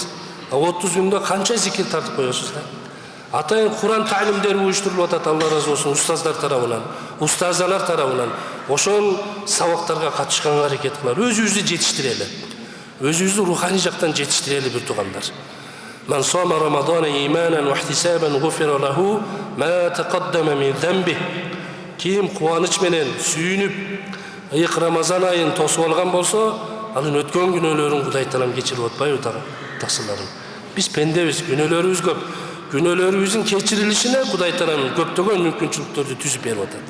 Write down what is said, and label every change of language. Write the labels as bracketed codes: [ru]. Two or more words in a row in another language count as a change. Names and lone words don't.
[ky] 30 күндө канча зикир тартып коесуз да? Атайын Куран таалимдери уюштурулуп атат, Алла разы болсун, устаздар тарабынан, устазалар тарабынан. Ошол сабактарга катышканга аракет кылалы, өзүбүздү жетиштирели. Өзүбүздү руханий жактан жетиштирели бир туугандар. [ar] من صام رمضان إيمانا واحتسابا غفر له ما تقدم من ذنبه. [ky] Ким кубаныч менен сүйүнүп ыйык Рамазан айын тосуп алган болсо, анын өткөн күнөөлөрүн Кудай Таалам кечирип атпайбы тасыларым. Биз пендебиз, күнөөлөрүбүз көп. Күнөөлөрүбүздүн кечирилишине Кудай Таалам көптөгөн мүмкүнчүлүктөрдү түзүп берип атат.